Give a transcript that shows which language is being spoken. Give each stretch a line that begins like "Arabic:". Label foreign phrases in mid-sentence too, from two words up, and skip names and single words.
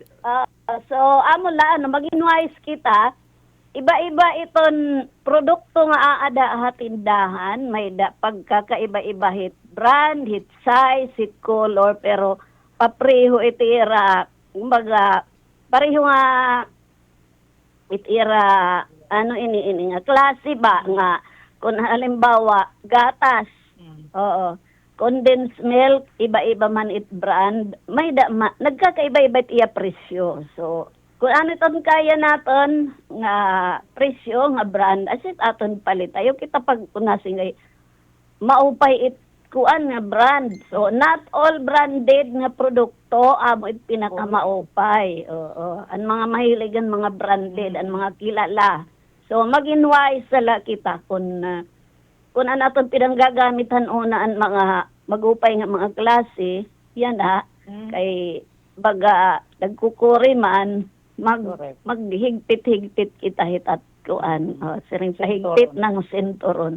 Waray: So, amo la, mag-inwise kita, iba-iba iton produkto nga aada tindahan, may da pagkakaiba-iba hit brand, hit size, hit color, pero papreho itira, kumbaga, pareho nga itira, ini nga, klase ba, nga, kung halimbawa, gatas,
English: condensed milk,
Waray: iba-iba man it brand, may nagkakaiba-iba iya presyo. So, kung ano ton kaya naton nga presyo nga brand asit aton palit ayo kita pag kunasingay maupay kuan nga brand. So
English: not all branded
Waray: nga produkto amo it pinakamaupay. Oo. Ang mga mahiligan mga branded, ang mga kilala. So mag-inwise sala kita kung ano aton pinanggagamitan una ang mga magupay nga mga klase, yan kay baga nagkukuri man maghigpit-higpit kita hitat kuan siring sa
Filipino: higpit ng senturon.